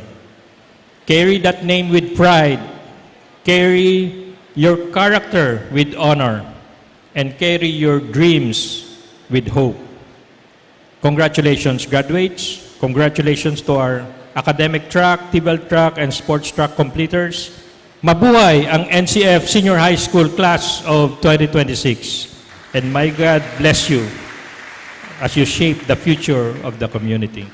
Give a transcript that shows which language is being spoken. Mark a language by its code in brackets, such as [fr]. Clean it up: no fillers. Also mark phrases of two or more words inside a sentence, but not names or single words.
[en] Carry that name with pride. Carry your character with honor. And carry your dreams with hope. Congratulations, graduates. Congratulations to our academic track, TVL track, and sports track completers. [tl] Mabuhay ang NCF Senior High School Class of 2026. [en] And may God bless you as you shape the future of the community.